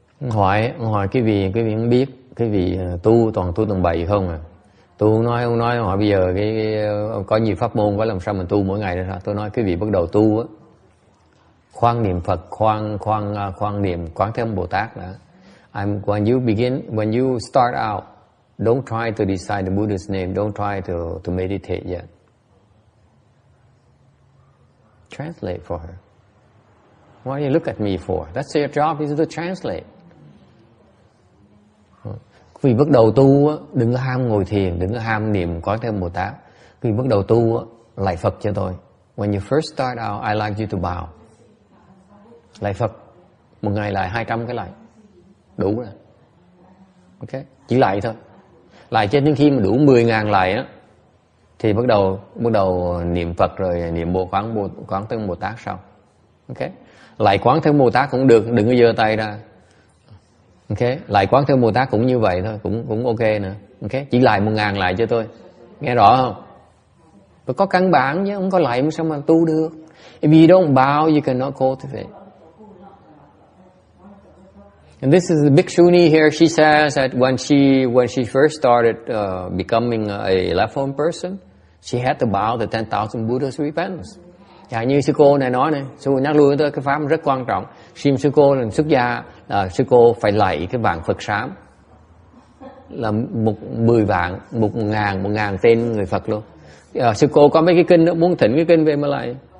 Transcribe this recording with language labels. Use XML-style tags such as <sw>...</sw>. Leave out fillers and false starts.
<vi>Hỏi cái vị không biết, cái vị tu toàn tu tầng 7 không à? Tôi không nói hỏi bây giờ có nhiều pháp môn có làm sao mình tu mỗi ngày được hả? Tôi nói cái vị bắt đầu tu á, khoan niệm Phật, khoan niệm Quán Thế Âm Bồ Tát đã.</vi> <en>When you start out, don't try to decide the Buddha's name, don't try to meditate yet. Translate for her. Why do you look at me for? That's your job, is to translate.</en> <vi>Vì bắt đầu tu á, đừng có ham ngồi thiền, đừng có ham niệm Quán Thế Âm Bồ Tát. Vì bắt đầu tu á, lạy Phật cho tôi.</vi> <en>When you first start out, I like you to bow.</en> <vi>Lạy Phật, một ngày lạy 200 cái lạy, đủ rồi. Ok, chỉ lạy thôi. Lạy cho đến khi mà đủ 10.000 lạy á, thì bắt đầu niệm Phật rồi niệm Quán Thế Âm Bồ Tát sau. Ok, lạy Quán Thế Âm Bồ Tát cũng được, đừng có giơ tay ra. Ok, lại Quán Thế Âm Bồ Tát cũng như vậy thôi, cũng ok nữa. Ok, chỉ lại 1.000 lại cho tôi, nghe rõ không? Phải có căn bản chứ, không có lại sao mà tu được.</vi> <en>If you don't bow, you cannot cultivate. And this is the Bhikshuni here. She says that when she first started becoming a left-home person, she had to bow the 10,000 Buddha's repentance.</en> <vi>Như sư cô này nói này, sư cô nhắc lui tới cái pháp rất quan trọng. Sư cô là xuất gia, sư cô phải lạy cái vạn Phật sám, là 10 vạn, 1.000 tên người Phật luôn. Sư cô có mấy cái kinh đó, muốn thỉnh cái kinh về mà lạy.</vi>